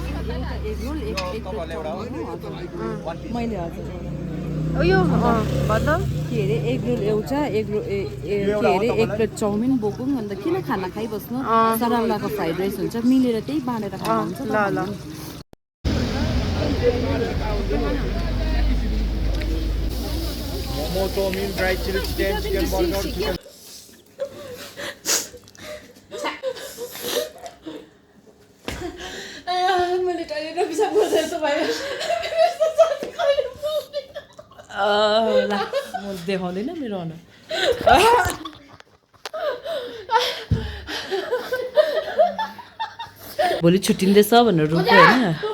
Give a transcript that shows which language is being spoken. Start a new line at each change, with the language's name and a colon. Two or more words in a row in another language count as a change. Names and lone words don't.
Nepali: मैले हजुर यो भन्छ के अरे
English: egg roll
Nepali: एउटा
English: egg roll
Nepali: के अरे एक प्लेट चाउमिन बोकौँ अन्त किन खाना खाइबस्नु, सरलाको
English: fried rice
Nepali: हुन्छ मिलेर त्यही बाँडेर खानुहुन्छ। ल ल
English: Momo, chow-mein, fried chili chicken, chicken burger, chicken.
Nepali: मैले कहिले नपिसाब गर्दा यस्तो भयो। ल म देखाउँदैन मेरो अनुहार। भोलि छुट्टिँदैछ भनेर रुको होइन।